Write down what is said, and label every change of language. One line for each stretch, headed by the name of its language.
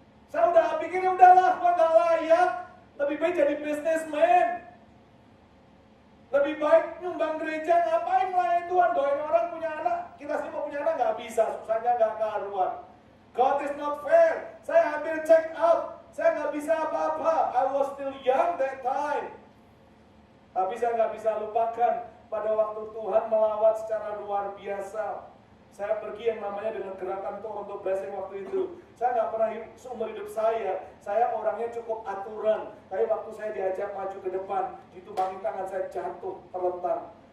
Indonesian: Saya udah pikirnya udahlah, gua gak layak. Lebih baik jadi businessman. Lebih baik nyumbang gereja, ngapain melayani Tuhan? Doain orang punya anak. Kita sih mau punya anak gak bisa, susahnya gak karuan.
English: God is not fair.
Indonesian: Saya hampir check out. Saya gak bisa apa-apa.
English: I was still young that time.
Indonesian: Tapi saya gak bisa lupakan pada waktu Tuhan melawat secara luar biasa. Saya pergi yang namanya dengan gerakan Toronto Blessing waktu itu. Saya nggak pernah seumur hidup saya orangnya cukup aturan. Tapi waktu saya diajak maju ke depan, ditumbangin tangan saya jatuh, terlentar.